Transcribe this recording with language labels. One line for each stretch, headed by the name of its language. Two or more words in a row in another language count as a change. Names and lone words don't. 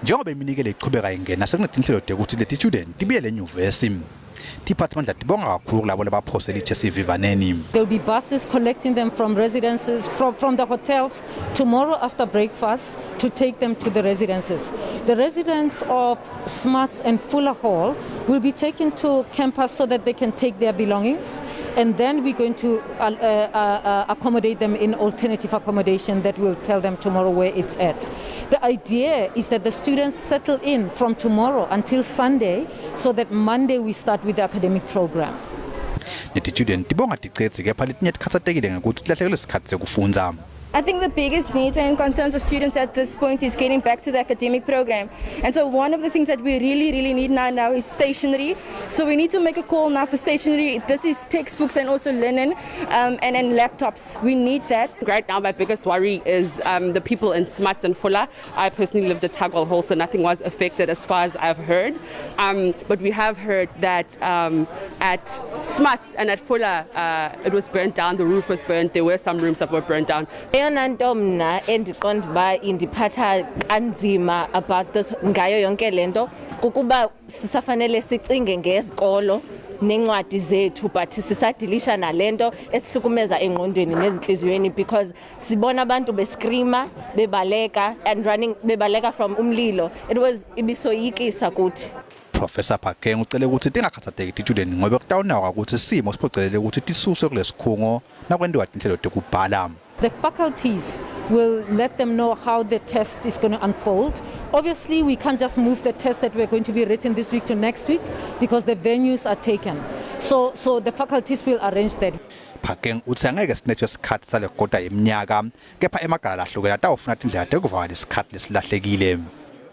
Swati: Njengoba iminikelo iqhubeka ingena sekunetinhlelo ukuthi leti student tibuyele enyuvesi. Department latibonga kakhulu labo labaphosela iJC Vivaneni.
English: There will be buses collecting them from residences, from the hotels tomorrow after breakfast to take them to the residences. The residents of Smuts and Fuller Hall will be taken to campus so that they can take their belongings, and then we're going to accommodate them in alternative accommodation that will tell them tomorrow where it's at. The idea is that the students settle in from tomorrow until Sunday so that Monday we start with the academic program.
Swati: Neti student tibonga ticetsi kepha letinye tikhatsatekile ngekuthi tilahlekelwe isikhathi sekufundza.
English: I think the biggest needs and concerns of students at this point is getting back to the academic program. And so one of the things that we really need now is stationery. So we need to make a call now for stationery. This is textbooks and also linen and then laptops. We need that. Right now, my biggest worry is the people in Smuts and Fuller. I personally lived at Tugwell Hall, so nothing was affected as far as I've heard. But we have heard that at Smuts and at Fuller, it was burnt down, the roof was burnt, there were some rooms that were burnt down.
Xhosa: Eyona nto mna endiqonda uba indiphatha kanzima
English: about this
Xhosa: ngayo yonke lento kukuba sisafanele sicinge ngezikolo nencwadi zethu but sisadilisha nalento esihlukumeza engqondweni nezinhliziyweni because sibona abantu bescreama bebaleka
English: and running
Xhosa: bebaleka from umlilo.
English: It was
Xhosa: ibisoyikisa kuthi.
Swati: Professor Phakeng ucele ukuthi tingakhathateki ti-student ngoba kutawunaka ukuthi simo siphocelele ukuthi tisuswe kulesikhungo nakwenziwa tinhlelo tekubhala.
English: The faculties will let them know how the test is going to unfold. Obviously, we can't just move the test that we're going to be written this week to next week because the venues are taken. So the faculties will arrange that.
Swati: Phakeng uthi angeke sinetshwe isikhathi sale kota yeminyaka kepha emagala lahlukene atawufuna indlela tekuvala isikhathi lesilahlekile.